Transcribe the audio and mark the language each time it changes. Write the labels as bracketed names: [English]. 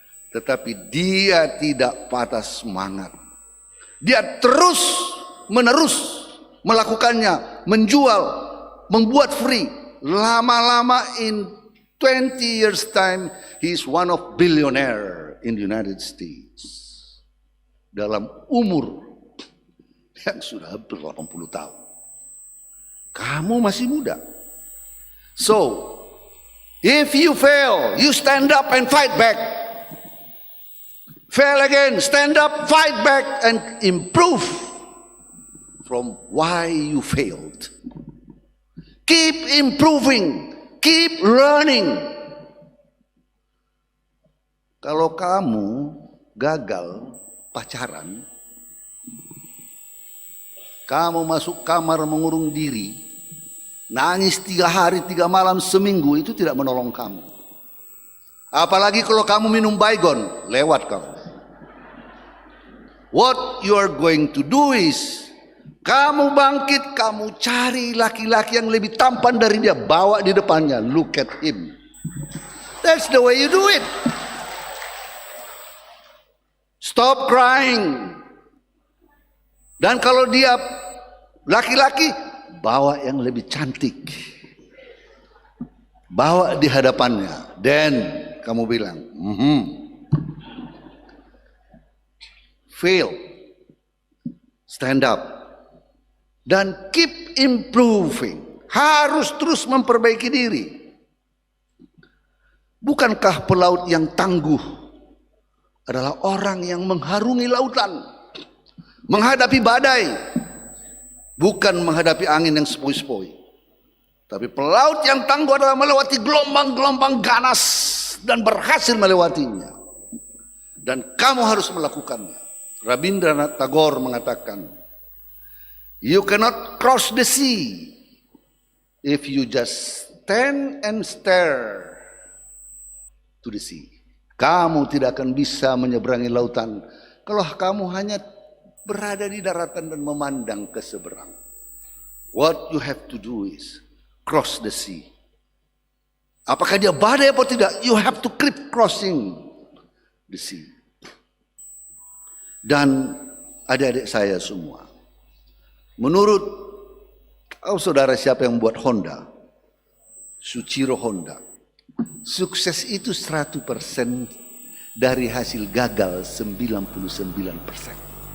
[Indonesian] Tetapi dia tidak patah semangat. Dia terus menerus melakukannya, menjual, membuat free. Lama-lama [English] in 20 years time, he is one of billionaire in the United States. [Indonesian] Dalam umur yang sudah hampir 80 tahun. Kamu masih muda. [English] So, if you fail, you stand up and fight back. Fail again, stand up, fight back, and improve from why you failed. Keep improving, keep learning. [Indonesian] Kalau kamu gagal pacaran, kamu masuk kamar mengurung diri, nangis 3 hari 3 malam seminggu, itu tidak menolong kamu. Apalagi kalau kamu minum baygon, lewat kamu. [English] What you are going to do is, [Indonesian] kamu bangkit, kamu cari laki-laki yang lebih tampan dari dia, bawa di depannya, [English] look at him. That's the way you do it. Stop crying. [Indonesian] Dan kalau dia laki-laki, bawa yang lebih cantik. Bawa di hadapannya. Dan kamu bilang, [English] fail, stand up, dan keep improving. [Indonesian] Harus terus memperbaiki diri. Bukankah pelaut yang tangguh adalah orang yang mengharungi lautan, menghadapi badai, bukan menghadapi angin yang sepoi-sepoi. Tapi pelaut yang tangguh adalah melewati gelombang-gelombang ganas dan berhasil melewatinya. Dan kamu harus melakukannya. [English] Rabindranath Tagore mengatakan, you cannot cross the sea if you just stand and stare to the sea. [Indonesian] Kamu tidak akan bisa menyeberangi lautan kalau kamu hanya berada di daratan dan memandang ke seberang. [English] What you have to do is cross the sea. [Indonesian] Apakah dia badai atau tidak? [English] You have to keep crossing the sea. [Indonesian] Dan adik-adik saya semua, menurut saudara siapa yang membuat Honda? Suchiro Honda. Sukses itu 100% dari hasil gagal 99%.